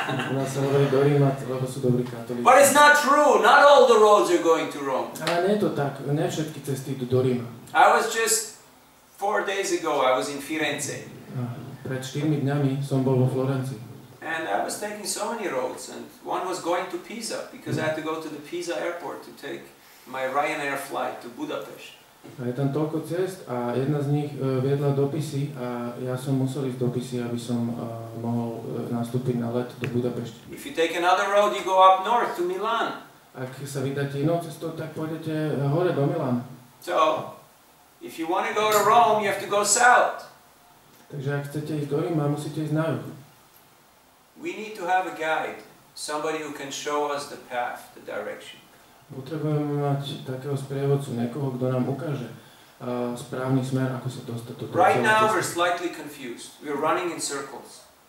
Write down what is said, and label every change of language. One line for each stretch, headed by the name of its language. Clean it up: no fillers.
Slovak: U nás sa hovorí do Ríma, lebo sú dobrí katolíci.
English: But it's not true. Not all the roads are going to Rome.
Slovak: Ale nie je to tak, nie všetky cesty idú do Ríma.
English: I was just 4 days ago. I was in Firenze,
Slovak: Pred 4 dňami som bol vo Florencii.
English: and I was taking so many roads, and one was going to Pisa because I had to go to the Pisa airport to take my Ryanair flight to Budapest.
Slovak: A je tam toľko ciest a jedna z nich viedla do Pisy a ja som musel ísť do Pisy, aby som mohol nastúpiť na let do Budapešti.
English: If you take another road, you go up north to Milan.
Slovak: Ak sa vydáte inou cestou, tak pôjdete hore do Milána.
English: So, if you want to go to Rome, you have to go south.
Slovak: Takže ak chcete ísť do Ríma, musíte ísť na juh.
English: We need to have a guide, somebody who can show us the path, the direction.
Slovak: Potrebujeme mať takého sprievodcu, niekoho, kto nám ukáže správny smer, ako sa dostať do toho.
English: Right now we're slightly confused. We're running in circles.